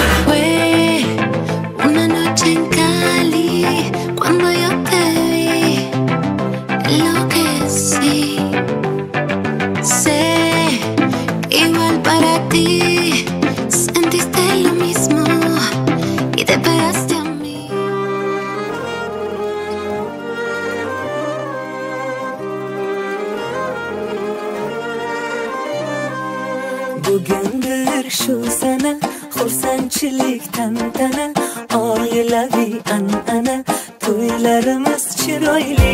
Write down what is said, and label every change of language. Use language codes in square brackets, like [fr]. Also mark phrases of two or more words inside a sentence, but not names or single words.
[es] Fue una noche en Cali cuando yo te vi, enloquecí. Sé igual para ti, sentiste lo mismo y te pegaste a mí. [uz] Bugundir shu sana xursandchilik tantana, oilaviy an'ana, to'ylarimiz chiroyli.